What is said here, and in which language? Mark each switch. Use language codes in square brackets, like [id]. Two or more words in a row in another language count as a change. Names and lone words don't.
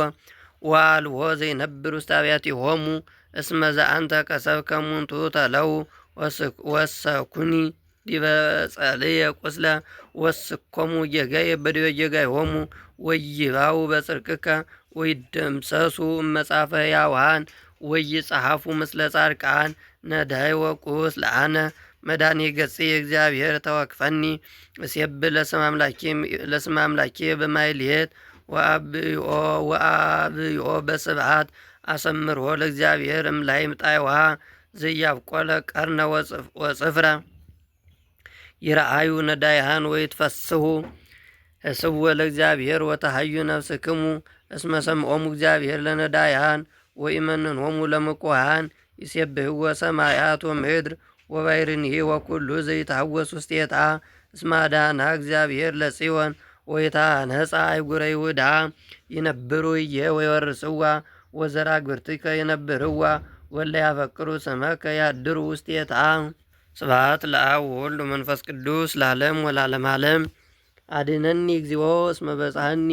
[gez] ወአልቦ ዘይነብር ውስተ አብያቲሆሙ እስመ ዘአንተ ከሰብከ እሙንቱ ተለው ወሰኩኒ ዲበ ጸልየ ቁስለ ወስኮሙ ጌጋየ በዲበ ጌጋዮሙ ወይባው በጽድቅከ ወይደምሰሱ እመጻፈ ሕያዋን ወይጸሐፉ ምስለ ጻድቃን ነዳይ ወቁስ ለአነ መድኃኒ ገጽየ እግዚአብሔር ተወክፈኒ እሴብ ለስመ አምላኬ በማሕሌት ወአብዮ በስብሐት አሰምሮ ለእግዚአብሔር እምላይ ምጣይዋ ዘያብቆለ ቀርነ ወጽፍረ ይረአዩ ነዳይሃን ወይትፈስሑ እስዎ ለእግዚአብሔር ወተሃዩ ነፍስክሙ እስመ ሰምዖሙ እግዚአብሔር ለነዳይሃን ወኢመንኖሙ ለምቁሃን ይሴብሕዎ ሰማያት ወምድር ወባሕርኒሂ ወኩሉ ዘይትሐወስ ውስቴታ እስመ አድኀና እግዚአብሔር ለጽዮን ወይታነጻ አይጉረ ይሁዳ ይነብሩ እየ ወይወርስዋ ወዘራግብርቲከ ይነብርዋ ወለ ያፈቅሩ ስመከ ያድሩ ውስቴታ። ስብሐት ለአብ ወወልድ ወመንፈስ ቅዱስ ለዓለም ወለዓለመ ዓለም። አድኅነኒ እግዚኦ እስመ በጽሐኒ